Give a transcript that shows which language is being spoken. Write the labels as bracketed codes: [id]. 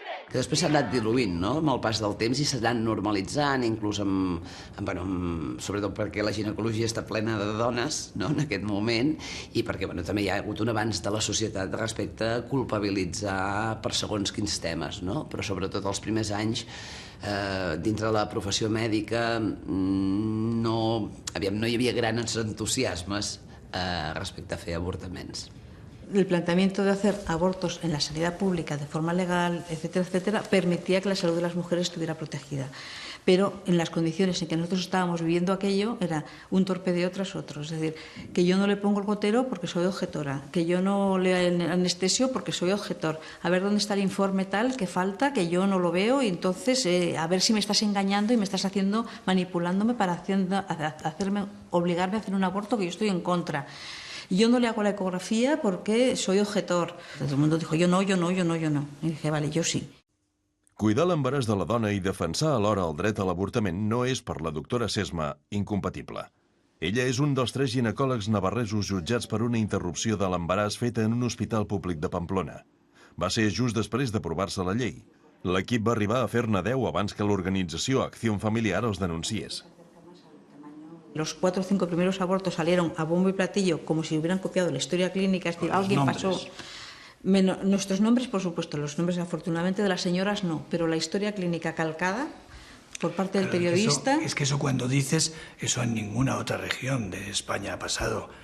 [ca] Que després s'ha anat diluint, no?, amb el pas del temps i s'ha anat normalitzant, inclús sobretot perquè la ginecologia està plena de dones, no?, en aquest moment, i perquè també hi ha hagut un avanç de la societat respecte a culpabilitzar per segons quins temes, no? Però sobretot els primers anys dintre de la professió mèdica no hi havia grans entusiasmes respecte a fer avortaments. [es] El planteamiento de hacer abortos en la sanidad pública de forma legal, etcétera, etcétera, permitía que la salud de las mujeres estuviera protegida. Pero en las condiciones en que nosotros estábamos viviendo aquello, era un torpedeo tras otro. Es decir, que yo no le pongo el gotero porque soy objetora, que yo no le anestesio porque soy objetor. A ver dónde está el informe tal que falta, que yo no lo veo, y entonces a ver si me estás engañando y me estás manipulándome para obligarme a hacer un aborto que yo estoy en contra. Yo no le hago la ecografía porque soy objetor. Todo el mundo dijo, yo no. Y dije, vale, yo sí. [ca] Cuidar l'embaràs de la dona i defensar alhora el dret a l'avortament no és, per la doctora Sesma, incompatible. Ella és un dels 3 ginecòlegs navarresos jutjats per una interrupció de l'embaràs feta en un hospital públic de Pamplona. Va ser just després d'aprovar-se la llei. L'equip va arribar a fer-ne 10 abans que l'organització Acción Familiar els denunciés. [es] Los 4 o 5 primeros abortos salieron a bombo y platillo como si hubieran copiado la historia clínica, es decir, alguien pasó... Nuestros nombres, por supuesto, los nombres afortunadamente de las señoras no, pero la historia clínica calcada por parte del periodista. Es que eso cuando dices, eso en ninguna otra región de España ha pasado.